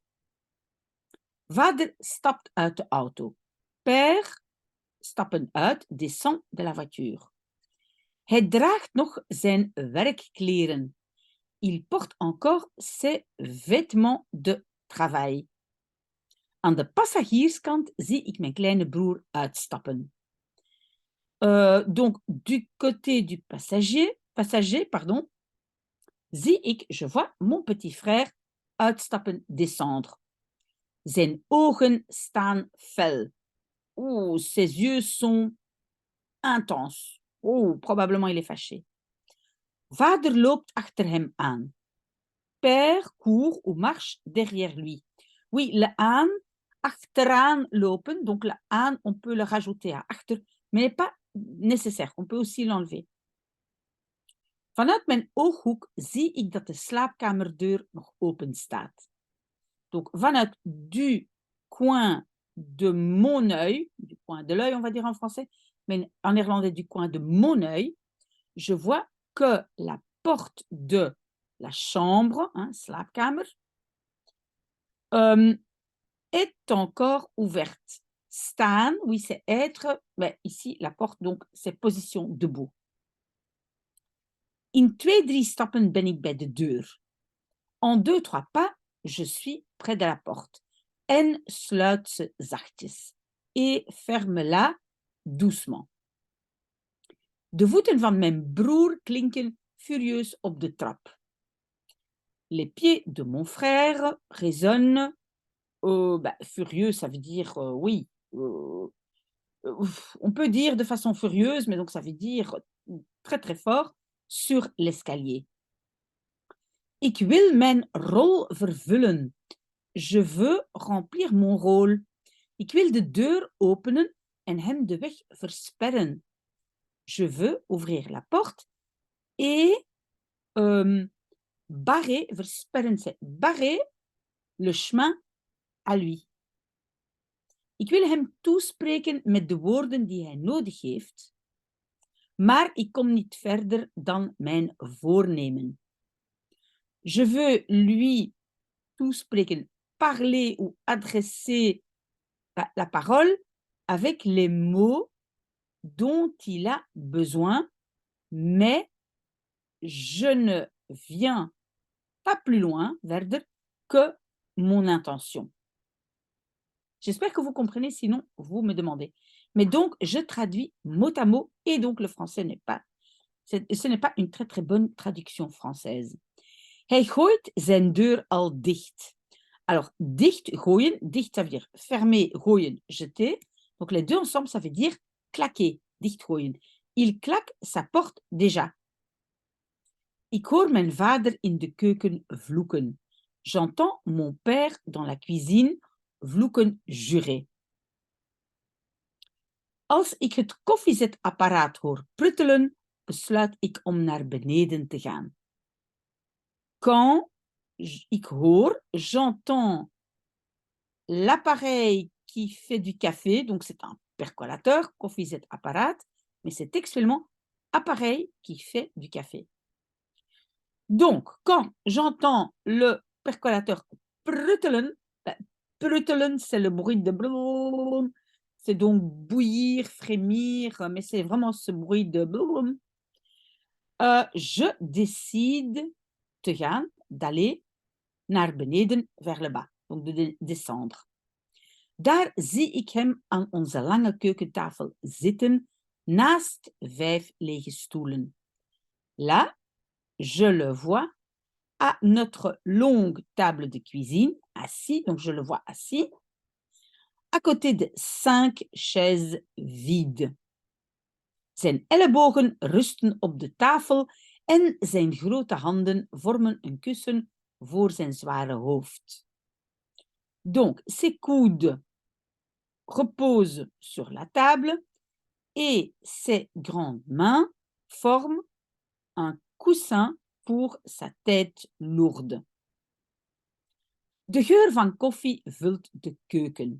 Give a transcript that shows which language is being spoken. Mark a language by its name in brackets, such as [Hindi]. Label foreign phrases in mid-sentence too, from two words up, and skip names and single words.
[Dutch] Vader stapt uit de auto. Père, stappen uit, [French] descend de la voiture. [Dutch] Hij draagt nog zijn werkkleren. [French] Il porte encore ses vêtements de travail. [Dutch] Aan de passagierskant zie ik mijn kleine broer uitstappen. [French] Donc, du côté du passager, pardon, [Dutch] zie ik, [French] je vois mon petit frère uitstappen, descendre. [Dutch] Zijn ogen staan fel. [French] Oh, ses yeux sont intenses. Oh, probablement il est fâché. [Dutch] Vader loopt achter hem aan. [French] Père court ou marche derrière lui. Oui, le [Dutch] aan, achteraan lopen. [French] Donc le aan, on peut le rajouter à achter, mais pas nécessaire. On peut aussi l'enlever. [Dutch] Vanuit mijn ooghoek zie ik dat de slaapkamerdeur nog open staat. [French] Donc vanuit du coin de mon œil, du coin de l'œil, on va dire en français, mais en néerlandais du coin de mon œil, je vois que la porte de la chambre, hein, slaapkamer, est encore ouverte. Staan, oui, c'est être, mais ici, la porte, donc, c'est position debout. [Dutch] In 2-3 stappen ben ik bij de deur. [French] En 2-3 pas, je suis près de la porte. [Dutch] En sluit ze zachtjes. [French] Et ferme-la doucement. [Dutch] De voeten van mijn broer klinken furieus op de trap. [French] Les pieds de mon frère résonnent. Furieux, ça veut dire oui. On peut dire de façon furieuse, mais donc ça veut dire très très fort sur l'escalier. [Dutch] Ik wil mijn rol vervullen. [French] Je veux remplir mon rôle. [Dutch] Ik wil de deur openen en hem de weg versperren. [French] Je veux ouvrir la porte et barrer, versperren, c'est barrer le chemin à lui. [Dutch] Ik wil hem toespreken met de woorden die hij nodig heeft, maar ik kom niet verder dan mijn voornemen. [French] Je veux lui toespreken, parler ou adresser la parole avec les mots dont il a besoin, mais je ne viens pas plus loin, verder, que mon intention. J'espère que vous comprenez, sinon vous me demandez. Mais donc, je traduis mot à mot, et donc le français ce n'est pas une très très bonne traduction française. [Dutch] Hij gooit zijn deur al dicht. [French] Alors, [Dutch] dicht gooien, [French] dicht ça veut dire fermer, gooien, jeter. Donc les deux ensemble, ça veut dire claquer, [Dutch] dicht gooien. [French] Il claque sa porte déjà. [Dutch] Ik hoor mijn vader in de keuken vloeken. [French] J'entends mon père dans la cuisine vloeken jurer. [Dutch] Als ik het koffiezetapparaat hoor pruttelen, besluit ik om naar beneden te gaan. Quand ik hoor, [French] j'entends l'appareil qui fait du café, donc c'est un percolateur, koffiezetapparaat, mais c'est textuellement appareil qui fait du café. Donc, quand j'entends le percolateur [Dutch] pruttelen, pruttelen, [French] c'est le bruit de blum, c'est donc bouillir, frémir, mais c'est vraiment ce bruit de blum. Je décide [Dutch] te gaan, [French] d'aller [Dutch] naar beneden, [French] vers le bas, donc de descendre. [Dutch] Daar zie ik hem aan onze lange keukentafel zitten, naast 5 lege stoelen. [French] Là, je le vois à notre longue table de cuisine, assis, donc je le vois assis, à côté de 5 chaises vides. [Dutch] Zijn ellebogen rusten op de tafel en zijn grote handen vormen een kussen voor zijn zware hoofd. [French] Donc, ses coudes reposent sur la table et ses grandes mains forment un coussin pour sa tête lourde. [Dutch] De geur van koffie vult de keuken.